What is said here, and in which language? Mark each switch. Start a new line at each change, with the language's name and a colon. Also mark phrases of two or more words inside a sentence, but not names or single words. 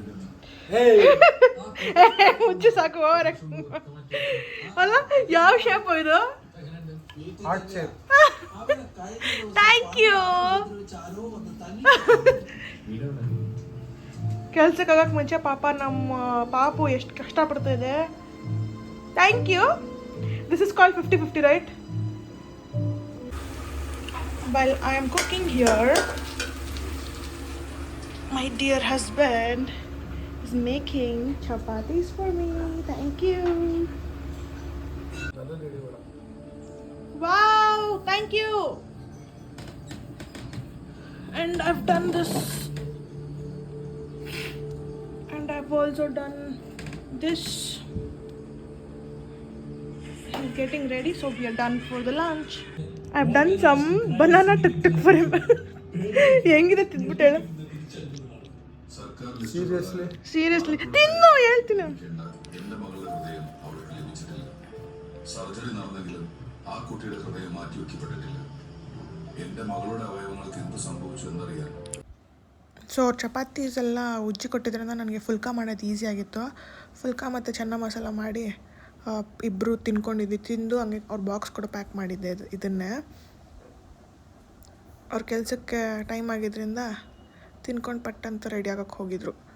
Kannada: ಮುಚ್ಚು ಸಾಕು. ಅಲ್ಲ, ಯಾವ ಶೇಪ್ ಇದು?
English: Thank you.
Kannada: ಕೆಲ್ಸಕ್ಕೆ ಹೋಗಕ್ಕೆ ಮುಂಚೆ ಪಾಪ ನಮ್ಮ ಪಾಪು ಎಷ್ಟು ಕಷ್ಟಪಡ್ತಾ ಇದೆ.
English: Thank you. This is called 50-50, right? While I am cooking here, my dear husband is making chapatis for me. Thank you. Wow, thank you. And I've done this. And I've also done this. He's getting ready, so we are done for the lunch. I've done some banana tuk for him.
Kannada: ಹೆಂಗಿದೆ ತಿಂದ್ಬಿಟ್ಟು ಹೇಳು. ಸೀರಿಯಸ್ಲಿ ತಿನ್ನು ಹೇಳ್ತೀನಿ.
Malayalam: സർജറി നടന്നെങ്കിലും ആ കുട്ടിയുടെ ഹൃദയം മാറ്റിവെക്കപ്പെട്ടിട്ടില്ല. എൻ്റെ മകളുടെ അവയവങ്ങൾക്ക് എന്ത് സംഭവിച്ചു എന്നറിയാൻ.
Kannada: ಸೊ ಚಪಾತೀಸ್ ಎಲ್ಲ ಉಜ್ಜಿ ಕೊಟ್ಟಿದ್ರಿಂದ ನನಗೆ ಫುಲ್ಕಾ ಮಾಡೋದು ಈಸಿಯಾಗಿತ್ತು. ಫುಲ್ಕಾ ಮತ್ತು ಚೆನ್ನ ಮಸಾಲ ಮಾಡಿ ಇಬ್ಬರು ತಿನ್ಕೊಂಡಿದ್ವಿ. ತಿಂದು ಹಂಗೆ ಅವ್ರ ಬಾಕ್ಸ್ ಕೂಡ ಪ್ಯಾಕ್ ಮಾಡಿದ್ದೆ ಇದನ್ನೇ. ಅವ್ರ ಕೆಲಸಕ್ಕೆ ಟೈಮ್ ಆಗಿದ್ದರಿಂದ ತಿನ್ಕೊಂಡು ಪಟ್ಟಂತ ರೆಡಿ ಆಗೋಕ್ಕೆ ಹೋಗಿದ್ರು.